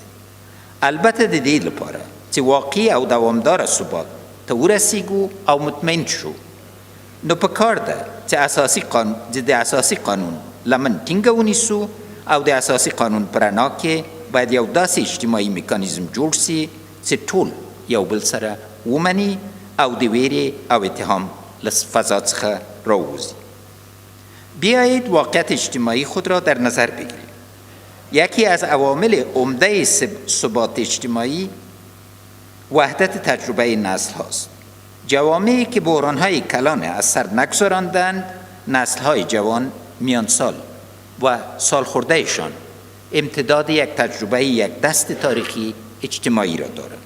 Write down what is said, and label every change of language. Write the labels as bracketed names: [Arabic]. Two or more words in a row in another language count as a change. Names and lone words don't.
[Pashto] البته د دې لپاره چې واقعي او دوامداره ثبات ته ورسیږو او مطمئن شو، نو په کار ده چې د اساسي قانون لمن ټینګه ونیسو او د اساسي قانون په رڼا کې باید یو داسې اجتماعي میکانیزم جوړ سي چې ټول یو بل سره ومني او د ویرې او اتهام له فضا څخه راووځي. [Persian] بیایید واقعیت اجتماعی خود را در نظر بگیریم. یکی از عوامل عمده ثبات اجتماعی وحدت تجربه نسل هاست. جوامعی که بحران‌های کلان از سر نگذراندند، نسل‌های جوان میان سال و سالخوردهشان امتداد یک تجربه یک دست تاریخی اجتماعی را دارند.